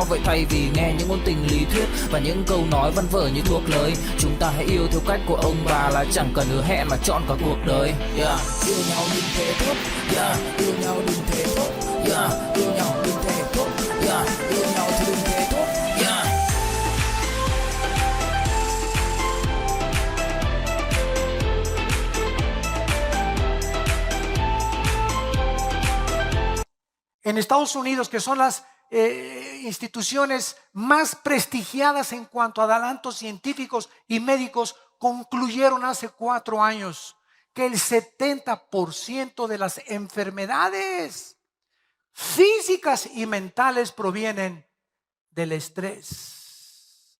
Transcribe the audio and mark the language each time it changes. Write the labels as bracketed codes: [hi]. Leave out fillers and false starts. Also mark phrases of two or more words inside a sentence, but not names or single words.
[vi] Vậy thay vì nghe những ngôn tình lý thuyết và những câu nói văn vở như thuốc lời, chúng ta hãy yêu theo cách của ông bà, là chẳng cần hứa hẹn mà chọn cả cuộc đời. Yeah. Yêu nhau đừng thế thốt, yeah. Yêu nhau đừng thế thốt, yeah. Yêu nhau đừng thế thốt, yeah. Yêu nhau thì đừng thế thốt, yeah. [es] En Estados Unidos, que son las instituciones más prestigiadas en cuanto a adelantos científicos y médicos, concluyeron hace 4 años que el 70% de las enfermedades físicas y mentales provienen del estrés.